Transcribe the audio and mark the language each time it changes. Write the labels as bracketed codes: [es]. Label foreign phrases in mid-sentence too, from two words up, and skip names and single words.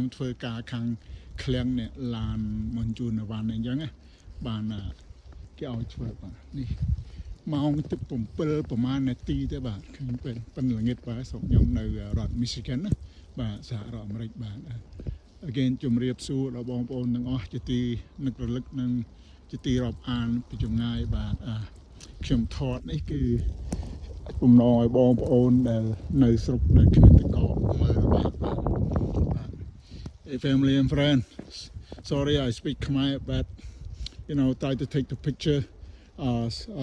[km] ធ្វើការខាងឃ្លាំងនេះឡានមកជួននៅវ៉ាន់អញ្ចឹងណាបានគេឲ្យធ្វើបាទនេះម៉ោងទឹក7ប្រហែលនាទីទេបាទឃើញប៉ិនល្ងាចបាទស្រុកខ្ញុំនៅរដ្ឋ Michigan ណាបាទសហរដ្ឋអាមេរិកបាទ again ជំរាបសួរដល់បងប្អូនទាំងអស់ជាទីនឹករលឹកនិងជាទីរាប់អានពីចម្ងាយបាទខ្ញុំថតនេះគឺបំណងឲ្យបងប្អូនដែលនៅស្រុកដែលគ្មានទឹកកកមើលបាទ [en] Hey family and friends, sorry I speak Khmer but try to take the picture a